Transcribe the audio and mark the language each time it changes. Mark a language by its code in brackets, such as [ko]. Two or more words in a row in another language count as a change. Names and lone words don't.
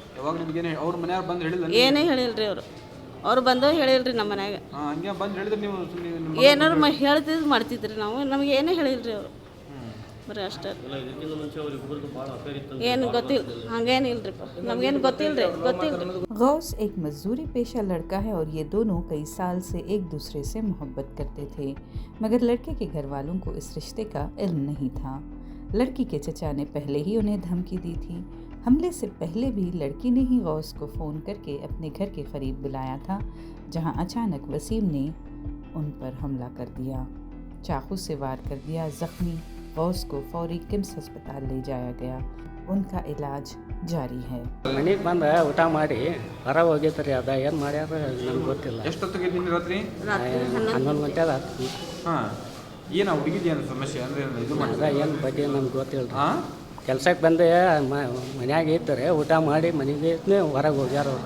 [kn] ಯಾವಾಗ ನಿಮ್ಗೆ ಅವ್ರ ಮನೆಯವ್ರು ಬಂದು ಹೇಳಿಲ್ಲ? ಏನೇ ಹೇಳಿಲ್ರಿ ಅವ್ರು ಬಂದು ಹೇಳಿಲ್ರಿ ನಮ್ಮ ಮನ್ಯಾಗ. ಹಂಗೆ ಬಂದು ಹೇಳಿದ್ರೆ ನೀವು ಏನಾರು ಹೇಳ್ತಿದ್ದು ಮಾಡ್ತಿದ್ರಿ ನಾವು, ನಮಗೆ ಏನೇ ಹೇಳಿಲ್ರಿ ಅವರು. ಬರೀ ಅಷ್ಟೇ, ಏನು ಗೊತ್ತಿಲ್ಲ, ಹಂಗೇನಿಲ್ರಿ, ನಮಗೇನು ಗೊತ್ತಿಲ್ಲ. [hi] गौस एक मजदूरी पेशा लड़का है और ये दोनों कई साल से एक दूसरे से मोहब्बत करते थे, मगर लड़के के घर वालों को इस रिश्ते का इल्म नहीं था। लड़की के चचा ने पहले ही उन्हें धमकी दी थी। हमले से पहले भी लड़की ने ही गौस को फ़ोन करके अपने घर के करीब बुलाया था, जहां अचानक वसीम ने उन पर हमला कर दिया, चाकू से वार कर दिया। जख्मी गौस को फौरी किम्स अस्पताल ले जाया गया, उनका इलाज जारी है। [kn] ಮನೆಗೆ ಬಂದ ಊಟ ಮಾಡಿ ಹೊರ ಹೋಗಿದ್ರಿ, ಅದ ಏನು ಮಾಡ್ಯಾರ ನಮ್ಗೆ ಗೊತ್ತಿಲ್ಲ. ಎಷ್ಟೊತ್ತಿಗೆ ನಿನ್ನೆ ರಾತ್ರಿ? 11 ಗಂಟೆ ಅದ. ಹಾಂ, ಏನು ಹುಡುಗಿದು ಏನು ಸಮಸ್ಯೆ ಅಂದರೆ ಇದು ಅದ ಮಾಡಿದ್ರೆ ಏನು ಬಗ್ಗೆ ನಮ್ಗೆ ಗೊತ್ತಿಲ್ಲ. ಹಾಂ, ಕೆಲ್ಸಕ್ಕೆ ಬಂದೆ ಮನ್ಯಾಗ ಇರ್ತಾರೆ, ಊಟ ಮಾಡಿ ಮನೆಗೆ ಹೊರಗೆ ಹೋಗ್ಯಾರ ಅವ್ರು.